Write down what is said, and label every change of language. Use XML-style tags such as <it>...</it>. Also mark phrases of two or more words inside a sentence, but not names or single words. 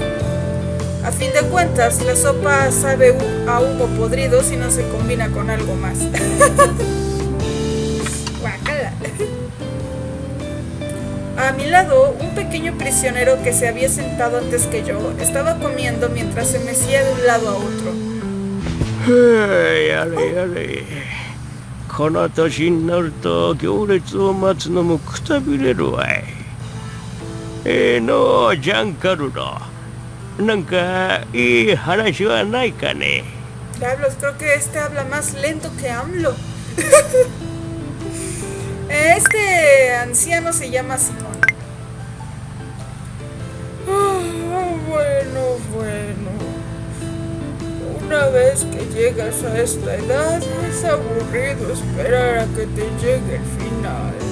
<es>A fin de cuentas, la sopa sabe a humo podrido si no se combina con algo más. Guácala. A mi lado, un pequeño prisionero que se había sentado antes que yo estaba comiendo mientras se mecía de un lado a otro.</es> <ja>やれやれ。この年になると行列を待つのもくたびれるわい。のジャンカルロ。なんかいい話はないかね。</ja> <es>Diablos, creo que este habla más lento que AMLO. Este anciano se llama Simón. Bueno. Una vez que llegas a esta edad, es aburrido esperar a que te llegue el final.</es>